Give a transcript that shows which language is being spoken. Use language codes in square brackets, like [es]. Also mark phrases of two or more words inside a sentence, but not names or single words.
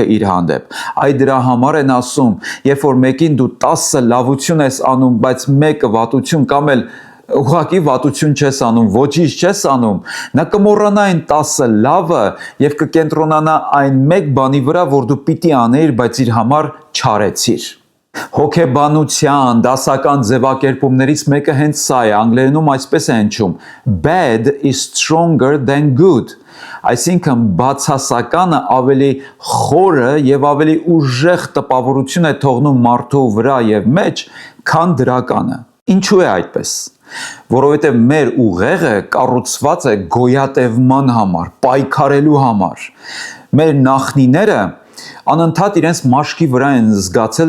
[hy] իր հանդեպ։ Այ դրա համար են ասում, երբ որ մեկին դու 10 լավություն ես անում, բայց մեկը վատություն կամ էլ ուղղակի վատություն չես անում, ոչինչ չես անում, նա կմոռանա այն 10 լավը եւ կկենտրոնանա այն մեկ բանի վրա, որ դու պիտի անեիր, բայց իր համար չարեցիր։ Հոգեբանության դասական ձևակերպումներից մեկը հենց սա է, անգլերենում այսպես է հնչում. [en] bad is stronger than good։ [hy] Այսինքն բացասականը ավելի խորը եւ ավելի ուժեղ տպավորություն է թողնում մարդու վրա եւ մեջ, քան դրականը։ Ինչու է այդպես։ Որովհետեւ մեր ուղեղը կառուցված է գոյատևման համար, պայքարելու համար։ Մեր նախնիները անընդհատ իրենց մաշկի վրա են զգացել